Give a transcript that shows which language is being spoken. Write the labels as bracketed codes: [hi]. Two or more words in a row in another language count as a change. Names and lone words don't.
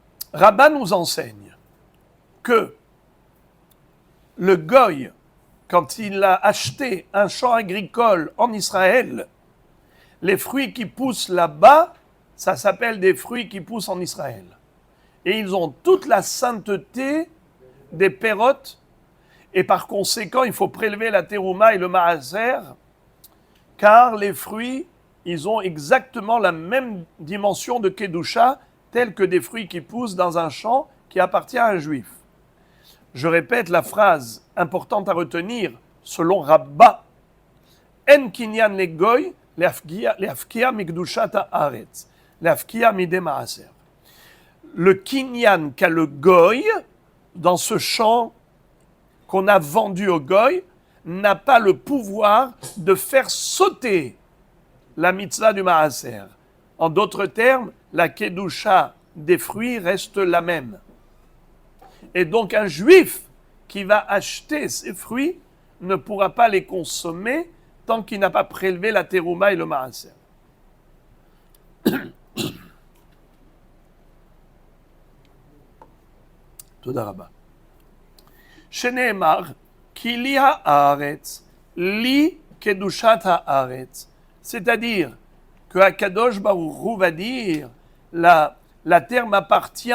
[fr] Rabbah nous enseigne que le goy, quand il a acheté un champ agricole en Israël, les fruits qui poussent là-bas, ça s'appelle des fruits qui poussent en Israël. Et ils ont toute la sainteté des pérotes, et par conséquent, il faut prélever la terouma et le maaser, car les fruits, ils ont exactement la même dimension de kedusha, tels que des fruits qui poussent dans un champ qui appartient à un juif. Je répète la phrase importante à retenir, selon Rabbah, [he] אין קניין לגוי להפקיע מקדושת הארץ להפקיע מידי מעשר. [fr] Le kinyan qu'a le goy, dans ce champ qu'on a vendu au goy, n'a pas le pouvoir de faire sauter la mitzvah du maaser. En d'autres termes, la kedusha des fruits reste la même. Et donc un juif qui va acheter ces fruits ne pourra pas les consommer tant qu'il n'a pas prélevé la terouma et le maaser. [he] תודה רבה. שנאמר, כי לי הארץ, לי קדושת הארץ. [fr] C'est-à-dire que Akadosh Baruch Hu va dire, la terre m'appartient.